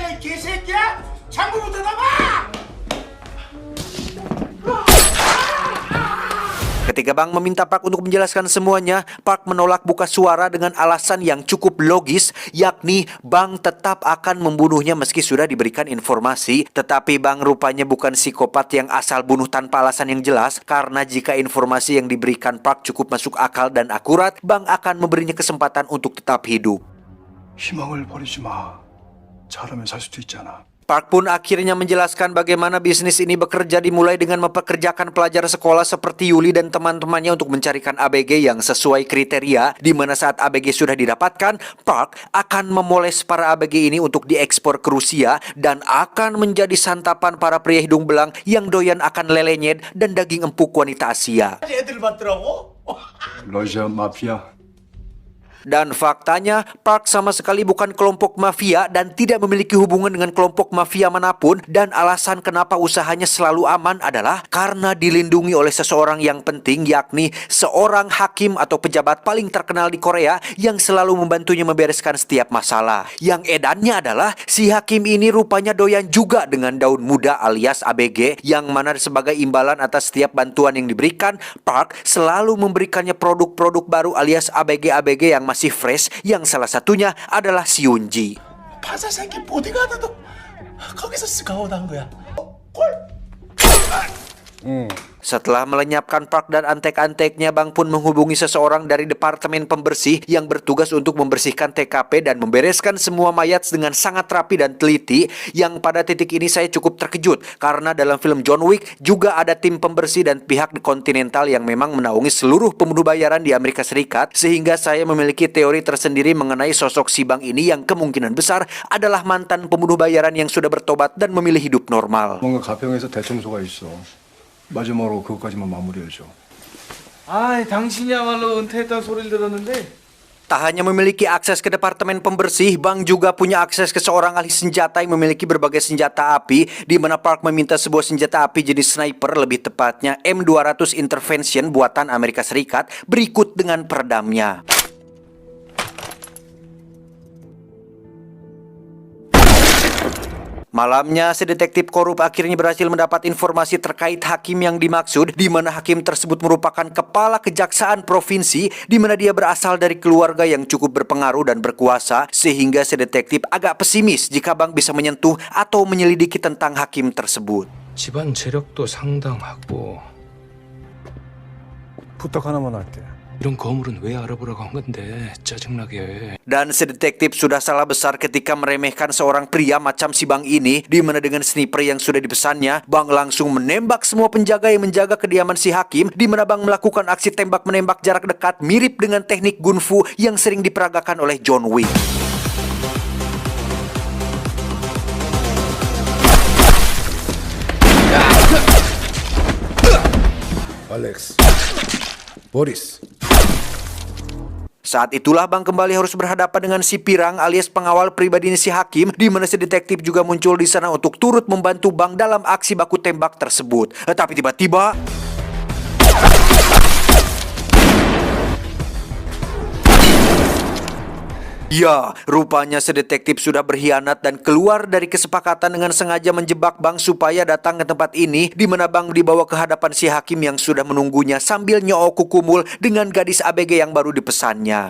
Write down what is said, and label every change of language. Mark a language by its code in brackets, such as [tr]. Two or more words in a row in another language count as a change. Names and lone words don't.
[id] Ketika Bang meminta Park untuk menjelaskan semuanya, Park menolak buka suara dengan alasan yang cukup logis, yakni Bang tetap akan membunuhnya meski sudah diberikan informasi. Tetapi Bang rupanya bukan psikopat yang asal bunuh tanpa alasan yang jelas, karena jika informasi yang diberikan Park cukup masuk akal dan akurat, Bang akan memberinya kesempatan untuk tetap hidup. [ko] 희망을 버리지 마. 잘하면 살 수도 있잖아. [id] Park pun akhirnya menjelaskan bagaimana bisnis ini bekerja, dimulai dengan mempekerjakan pelajar sekolah seperti Yuli dan teman-temannya untuk mencarikan ABG yang sesuai kriteria, di mana saat ABG sudah didapatkan, Park akan memoles para ABG ini untuk diekspor ke Rusia dan akan menjadi santapan para pria hidung belang yang doyan akan lelenyed dan daging empuk wanita Asia. [ko] 러시아 마피아. [id] Dan faktanya, Park sama sekali bukan kelompok mafia dan tidak memiliki hubungan dengan kelompok mafia manapun. Dan alasan kenapa usahanya selalu aman adalah karena dilindungi oleh seseorang yang penting, yakni seorang hakim atau pejabat paling terkenal di Korea yang selalu membantunya membereskan setiap masalah. Yang edannya adalah si hakim ini rupanya doyan juga dengan daun muda alias ABG, yang mana sebagai imbalan atas setiap bantuan yang diberikan, Park selalu memberikannya produk-produk baru alias ABG-ABG yang masih fresh, yang salah satunya adalah si Yunji. [ko] 파사 새끼 보디가드도 거기서 스카웃한 거야. [id] Setelah melenyapkan Park dan antek-anteknya, Bang pun menghubungi seseorang dari departemen pembersih yang bertugas untuk membersihkan TKP dan membereskan semua mayat dengan sangat rapi dan teliti. Yang pada titik ini saya cukup terkejut karena dalam film John Wick juga ada tim pembersih dan pihak di Continental yang memang menaungi seluruh pembunuh bayaran di Amerika Serikat, sehingga saya memiliki teori tersendiri mengenai sosok si Bang ini yang kemungkinan besar adalah mantan pembunuh bayaran yang sudah bertobat dan memilih hidup normal. [ko] 뭔가 가평에서 대청소가 있어. 마지막으로 그것까지만 마무리해줘. 아, 당신이야말로 은퇴했다는 소리를 들었는데 [id] Tak hanya memiliki akses ke departemen pembersih, Bang juga punya akses ke seorang ahli senjata yang memiliki berbagai senjata api, di mana Park meminta sebuah senjata api jenis sniper, lebih tepatnya M200 Intervention buatan Amerika Serikat, berikut dengan peredamnya. Malamnya, si detektif korup akhirnya berhasil mendapat informasi terkait hakim yang dimaksud, di mana hakim tersebut merupakan kepala kejaksaan provinsi, di mana dia berasal dari keluarga yang cukup berpengaruh dan berkuasa, sehingga si detektif agak pesimis jika Bang bisa menyentuh atau menyelidiki tentang hakim tersebut. [ko] 집안 재력도 상당하고 부탁 하나만 할게. 이런 거물은 왜 알아보라고 한 건데 짜증나게. [id] Dan si detektif sudah salah besar ketika meremehkan seorang pria macam si Bang ini, di mana dengan sniper yang sudah dipesannya, Bang langsung menembak semua penjaga yang menjaga kediaman si hakim, di mana Bang melakukan aksi tembak menembak jarak dekat mirip dengan teknik gunfu yang sering diperagakan oleh John Wick. [ko] 알렉스, 보리스. [id] Saat itulah Bang kembali harus berhadapan dengan si Pirang alias pengawal pribadi si hakim, di mana si detektif juga muncul di sana untuk turut membantu Bang dalam aksi baku tembak tersebut. Tapi tiba-tiba ya, rupanya si detektif sudah berkhianat dan keluar dari kesepakatan dengan sengaja menjebak Bang supaya datang ke tempat ini, di mana Bang dibawa ke hadapan si hakim yang sudah menunggunya sambil nyoo kukumul dengan gadis ABG yang baru dipesannya.